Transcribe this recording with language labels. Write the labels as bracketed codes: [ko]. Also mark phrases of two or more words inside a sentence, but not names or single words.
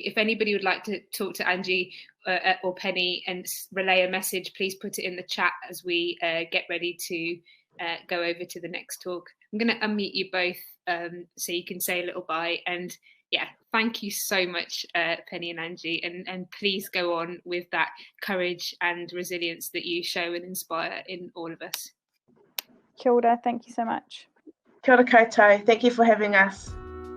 [en] If anybody would like to talk to Angie or Penny and relay a message, please put it in the chat as we get ready to go over to the next talk. I'm going to unmute you both so you can say a little bye. And yeah, thank you so much, Penny and Angie. And please go on with that courage and resilience that you show and inspire in all of us. [mi] Kia ora, [en] thank you so much. [mi] Kia ora koutou. [en] Thank you for having us.